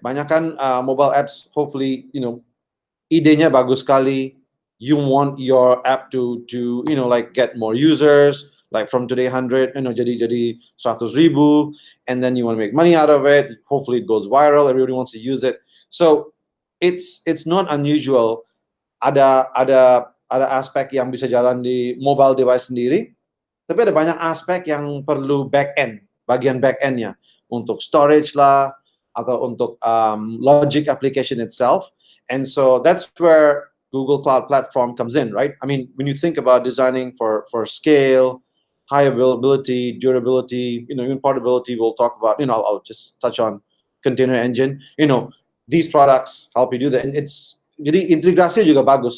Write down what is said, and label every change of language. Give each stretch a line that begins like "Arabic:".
Indonesian: Banyak kan mobile apps, hopefully, idenya bagus sekali.
English: You want your app to like get more users, like from today 100, jadi 100,000, and then you want to make money out of it. Hopefully it goes viral. Everybody wants to use it. So it's not unusual.
Indonesian: Ada aspek yang bisa jalan di mobile device sendiri, tapi ada banyak aspek yang perlu bagian back endnya, untuk storage lah, atau untuk logic application itself.
English: And so that's where Google Cloud Platform comes in, right? I mean, when you think about designing for scale, high availability, durability, even portability, we'll talk about, I'll just touch on container engine. These products help you do that. And
Indonesian: jadi integrasinya juga bagus.